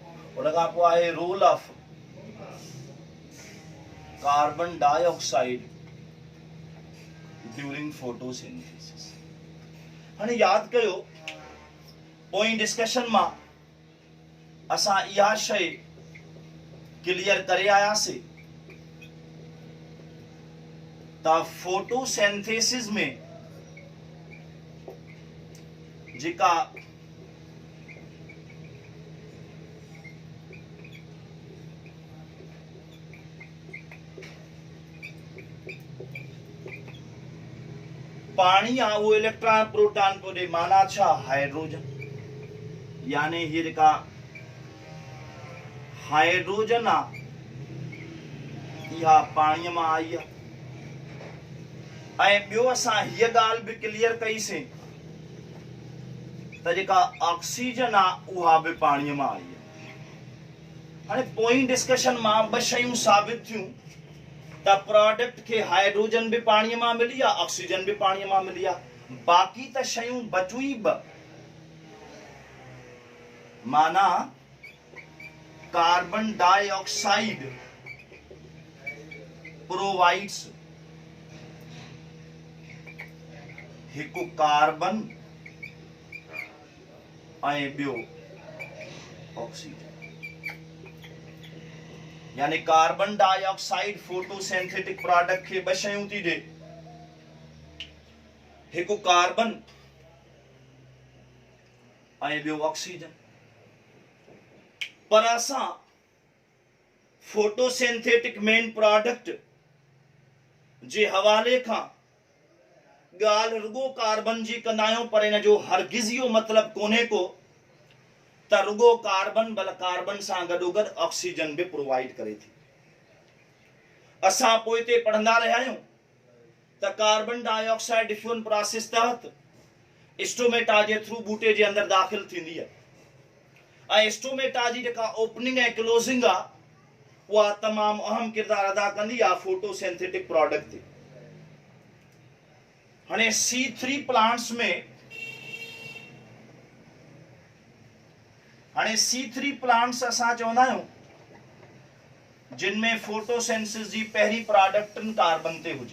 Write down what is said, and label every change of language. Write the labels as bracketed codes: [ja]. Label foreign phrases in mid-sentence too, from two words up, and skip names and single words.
[sd] उनखां पोइ आहे [en] role of carbon dioxide during photosynthesis. [sd] हाणे याद कयो पोइ डिस्कशन में असां इहा शइ क्लियर करे आयासीं त फोटोसिंथेसिस में जेका पानी आ वो [en] electron proton [sd] को दे, माना छा हाइड्रोजन, यानी ये जेका हाइड्रोजन आ इहा पानी में आई है। ॿियो असां हीअ ॻाल्हि बि क्लियर कईसीं त जेका ऑक्सीजन आ उहा बि पाणीअ मां आई है। हाणे पोइ डिस्कशन मां ॿ शयूं साबित थियूं त प्रोडक्ट के हाइड्रोजन भी पानी में मिली आ, ऑक्सीजन भी पानी में मिली आ, बाकी त शयूं बचूं ई ब, माना [en] carbon dioxide provides [sd] एक कार्बन ऐं ॿियो ऑक्सीजन, यानी [en] carbon dioxide photosynthetic product [sd] के ॿ शयूं थी ॾे, हिकु कार्बन ऐं ॿियो ऑक्सीजन। पर असां [en] photosynthetic main product [sd] जे हवाले खां ॻाल्हि रुगो कार्बन जी कंदा आहियूं, पर इन जो हरगिज़ इहो मतिलब कोन्हे को त रुगो कार्बन बल कार्बन सां गॾोगॾु ऑक्सीजन भी प्रोवाइड करे थी। असां पोइ ते पढ़ंदा रहिया आहियूं त [en] carbon dioxide diffusion process [sd] तहत स्टोमेटा जे थ्रू बूटे जे अंदर दाखिल थींदी है। स्टोमेटा जी जेका ओपनिंग ऐं क्लोजिंग आ उहा तमामु अहम किरदार अदा कंदी आहे [en] photosynthetic product [sd] ते। हाणे C3 प्लांट्स में C3 प्लांट्स असां चवंदा आहियूं जिनमें फोटोसिंथेसिस जी पहिरीं प्रोडक्ट कार्बन ते हुजे।